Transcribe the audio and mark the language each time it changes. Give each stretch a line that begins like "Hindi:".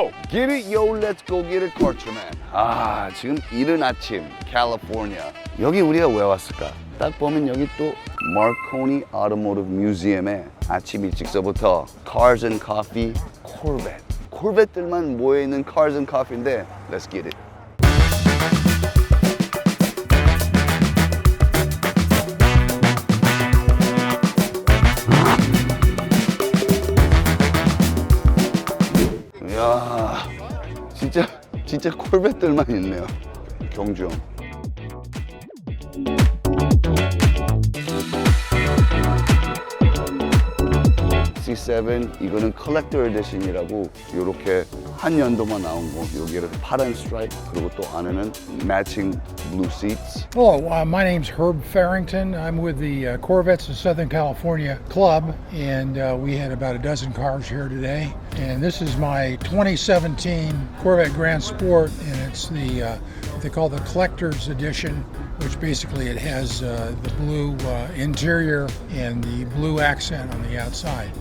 English: Get it, yo, let's go get it, Cultureman.
Korean: 아, 지금 이른 아침, 캘리포니아. 여기 우리가 왜 왔을까? 딱 보면 여기 또 Marconi Automotive Museum에 아침 일찍서부터 Cars and Coffee, Corvette. Corvette들만 모여있는 Cars and Coffee인데,
English: let's get it.
Korean: 이야, 진짜 콜벳들만 있네요. 경주형. 67 이거는 컬렉터 에디션이라고 이렇게 한 연도만 나온 거. 여기를 파란 스트라이프 그리고 또 안에는
English: matching blue seats. Hello, my name's Herb Farrington. I'm with the Corvettes of Southern California Club, and we had about a dozen cars here today. And this is my 2017 Corvette Grand Sport, and it's the what they call the Collector's Edition, which basically it has the blue interior and the blue accent on the outside.